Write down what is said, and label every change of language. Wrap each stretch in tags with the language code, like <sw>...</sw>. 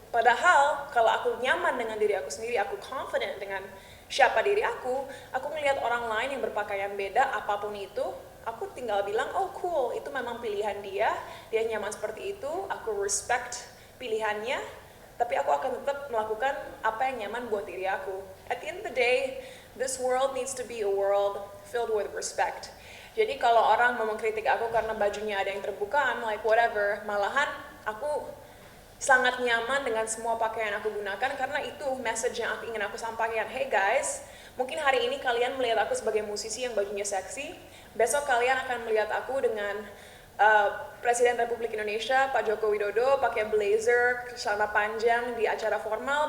<id>Padahal kalau aku nyaman dengan diri aku sendiri, aku confident dengan siapa diri aku ngelihat orang lain yang berpakaian beda apapun itu, aku tinggal bilang, oh cool, itu memang pilihan dia nyaman seperti itu, aku respect pilihannya, tapi aku akan tetap melakukan apa yang nyaman buat diri aku.</id> <en>At the end of the day, this world needs to be a world filled with respect.</en> <id>Jadi kalau orang mau mengkritik aku karena bajunya ada yang terbuka, I'm like whatever, malahan aku sangat nyaman dengan semua pakaian yang aku gunakan karena itu message yang ingin aku sampaikan. Hey guys, mungkin hari ini kalian melihat aku sebagai musisi yang bajunya seksi, besok kalian akan melihat aku dengan Presiden Republik Indonesia Pak Joko Widodo pakai blazer, celana panjang di acara formal.</id>